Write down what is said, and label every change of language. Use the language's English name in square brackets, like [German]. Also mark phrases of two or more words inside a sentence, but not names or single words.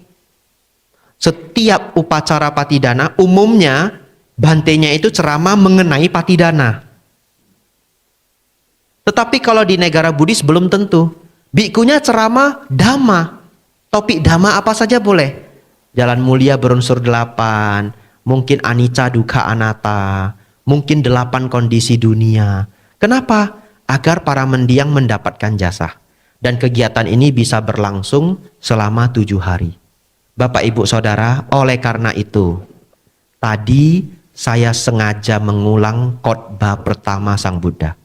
[Indonesian] Setiap upacara patidana umumnya bantenya itu ceramah mengenai patidana. Tetapi kalau di negara Buddhis belum tentu. Bikunya ceramah dhamma. Topik dhamma apa saja boleh. Jalan mulia berunsur 8, mungkin [Pali] anicca dukkha anatta, [Indonesian] mungkin 8 kondisi dunia. Kenapa? Agar para mendiang mendapatkan jasa. Dan kegiatan ini bisa berlangsung selama 7 hari. Bapak Ibu Saudara, oleh karena itu, tadi saya sengaja mengulang khotbah pertama Sang Buddha.